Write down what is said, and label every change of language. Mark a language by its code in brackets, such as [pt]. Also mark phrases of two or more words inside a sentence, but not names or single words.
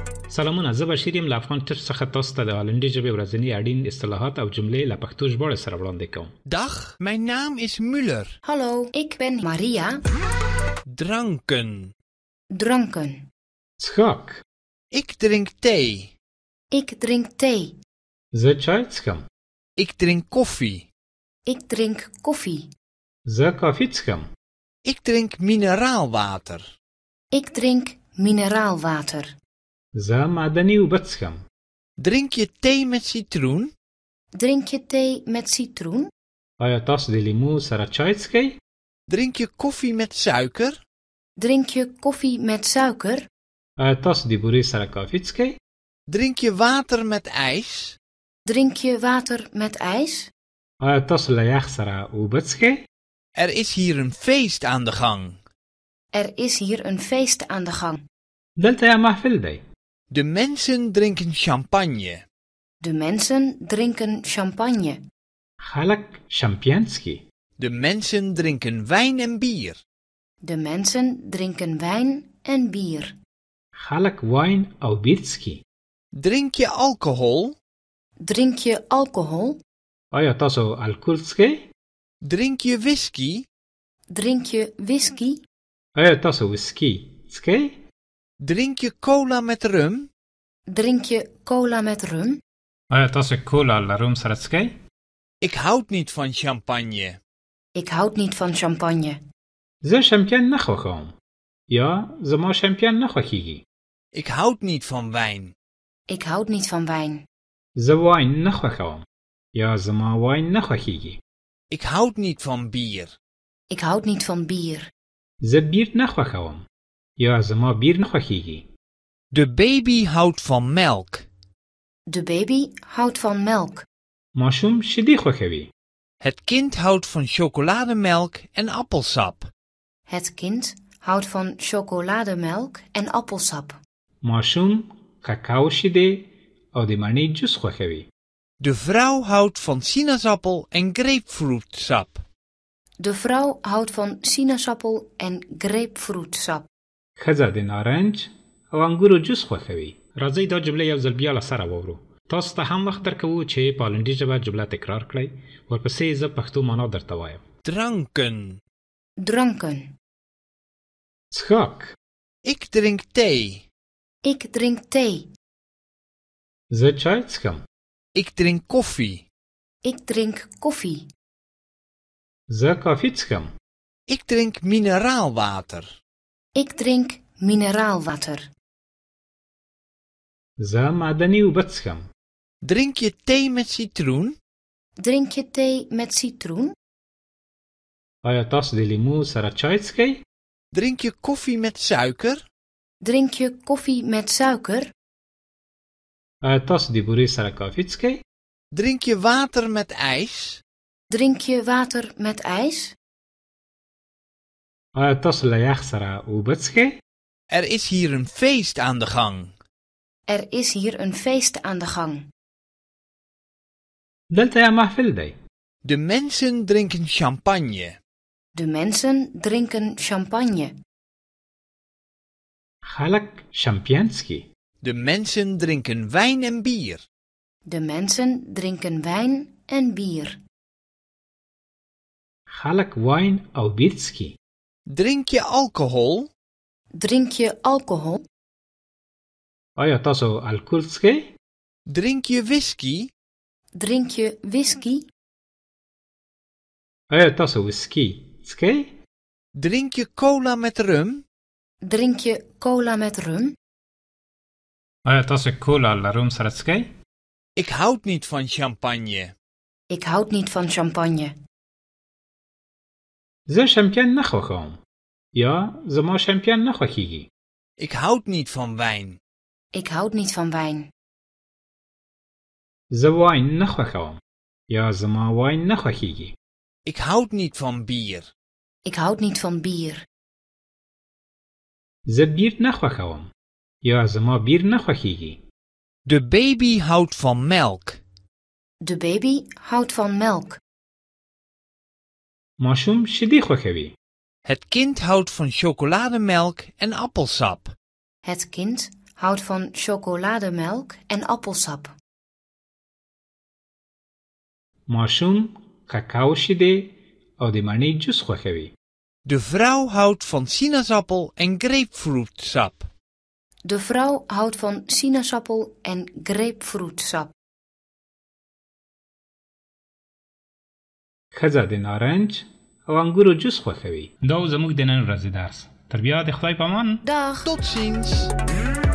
[ps] سلامونه، زه بشیر یم له افغان ټچ څخه تاسو ته د هالندي ژبې ورځني اړین اصطلاحات او جملې له پښتو ژباړې سره وړاندې کوم. [nl] Dag, mijn naam is Müller. Hallo, ik ben Maria. Dranken. Dranken. [ps] څښاک. [nl] Ik drink thee. Ik drink thee. [ps] زه چای څښم. [nl] Ik drink koffie. Ik drink koffie. [ps] زه کافي څښم. [nl] Ik drink mineraalwater. Ik drink mineraalwater. [ps] زه معدني اوبه څښم. [nl] Drink je thee met citroen? Drink je thee met citroen? [ps] آیا تاسو د لیمو سره چای څښئ؟ [nl] Drink je koffie met suiker? Drink je koffie met suiker? [ps] آیا تاسو د بورې سره کافي څښئ؟ [nl] Drink je water met ijs? Drink je water met ijs? [ps] آیا تاسو له یخ سره اوبه څښئ؟ [nl] Er is hier een feest aan de gang. Er is hier een feest aan de gang. [ps] دلته یو محفل دی. [nl] De mensen drinken champagne. De mensen drinken champagne. [ps] خلک شمپین څښي. [nl] De mensen drinken wijn en bier. De mensen drinken wijn en bier. [ps] خلک واین او بیر څښي. [nl] Drink je alcohol? Drink je alcohol? [ps] آیا تاسو الکول څښئ؟ [nl] Drink je whisky? Drink je whisky? [ps] آیا تاسو ویسکی څښئ؟ [nl] Drink je cola met rum? Drink je cola met rum? [ps] آیا تاسو کولا له روم سره څښئ؟ [nl] Ik houd niet van champagne. Ik houd niet van champagne. [ps] زه شمپین نه خوښوم. یا زما شمپین نه خوښیږي. [nl] Ik houd niet van wijn. Ik houd niet van wijn. [ps] زه واین نه خوښوم. یا زما واین نه خوښیږي. [nl] Ik houd niet van bier. Ik houd niet van bier. [ps] زه بیر نه خوښوم. یا زما بیر نه خوښیږي. [nl] De baby houdt van melk. De baby houdt van melk. [ps] ماشوم شیدې خوښوي. [nl] Het kind houdt van chocolademelk en appelsap. Het kind houdt van chocolademelk en appelsap. [ps] ماشوم کاکاو شیدې او د مڼې جوس خوښوي. [nl] De vrouw houdt van sinaasappel en grapefruitsap. De vrouw houdt van sinaasappel en grapefruitsap. [ps] ښځه د نارنج او انګورو جوس خوښوي. راځئ دا جمله یو ځل بیا له سره واورو. تاسو ته هم وخت درکوو چې په هالندي ژبه جمله تکرار کړئ. ورپسې زه پښتو معنا درته وایم. [nl] Dranken. Dranken. [ps] څښاک. [nl] Ik drink thee. Ik drink thee. [ps] زه چای څښم. [nl] Ik drink koffie. Ik drink koffie. [ps] زه کافي څښم. [nl] Ik drink mineraalwater. Ik drink mineraalwater. [ps] زه معدني اوبه څښم. [nl] Drink je thee met citroen? Drink je thee met citroen? [ps] آیا تاسو د لیمو سره چای څښئ؟ [nl] Drink je koffie met suiker? Drink je koffie met suiker? [ps] آیا تاسو د بورې سره کافي څښئ؟ [nl] Drink je water met ijs? Drink je water met ijs? [ps] آیا تاسو له یخ سره اوبه څښئ؟ [nl] Er is hier een feest aan de gang. Er is hier een feest aan de gang. [ps] دلته یو محفل دی. [nl] De mensen drinken champagne. De mensen drinken champagne. [ps] خلک شمپین څښي. [nl] De mensen drinken wijn en bier. De mensen drinken wijn en bier. [ps] خلک واین او بیر څښي. [nl] Drink je alcohol? Drink je alcohol? [ps] آیا تاسو الکول څښئ؟ [nl] Drink je whisky? Drink je whisky? [ps] آیا تاسو ویسکی څښئ؟ [nl] Drink je cola met rum? Drink je cola met rum? [ps] آیا تاسو کولا له روم سره څښئ؟ [nl] Ik houd niet van champagne. Ik houd niet van champagne. [ps] زه شمپین نه خوښوم. یا زما شمپین نه خوښیږي. [nl] Ik houd niet van wijn. Ik houd niet van wijn. [ps] زه واین نه خوښوم. یا زما واین نه خوښیږي. [nl] Ik houd niet van bier. Ik houd niet van bier. [ps] زه بیر نه خوښوم. یا زما بیر نه خوښیږي. [nl] De baby houdt van melk. De baby houdt van melk. [ps] ماشوم شیدې خوښوي. [nl] Het kind houdt van chocolademelk en appelsap. Het kind houdt van chocolademelk en appelsap. [ps] ماشوم کاکاو شیدې او د مڼې جوس خوښوي. [nl] De vrouw houdt van sinaasappel en grapefruitsap. De vrouw houdt van sinaasappel en grapefruitsap. [ps] ښځه د نارنج او انګورو جوس خوښوي. دا زموږ د نن ورځې درس. تر بیا د خدای په امان. [nl] Dag! Tot ziens!